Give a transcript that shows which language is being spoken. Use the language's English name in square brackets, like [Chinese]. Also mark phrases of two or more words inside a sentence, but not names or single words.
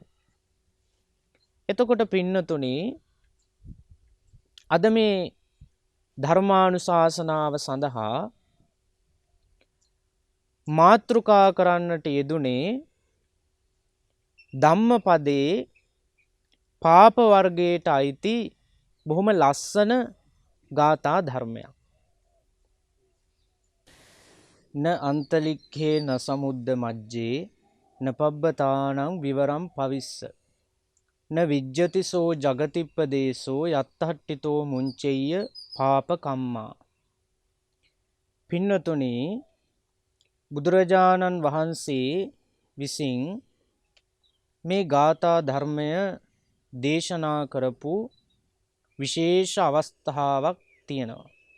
[Sinhala] එතකොට පින්නතුනි, අද මේ ධර්මානුශාසනාව සඳහා මාතෘකා කරන්නට යෙදුනේ ධම්මපදයේ පාප වර්ගයට අයිති බොහොම ලස්සන ගාථා ධර්මයක්. [Pali] න අන්තලික්ඛේ න සමුද්ද මජ්ජේ න පබ්බතානං විවරම් පවිස්ස න විජ්ජතිසෝ ජගතිප්පදේශෝ යත්තට්ඨිතෝ මුංචෙය්‍ය පාප කම්මා. [Sinhala] පින්නතුනි, බුදුරජාණන් වහන්සේ විසින් මේ ගාථා ධර්මය දේශනා කරපු විශේෂ අවස්ථාවක් තියෙනවා.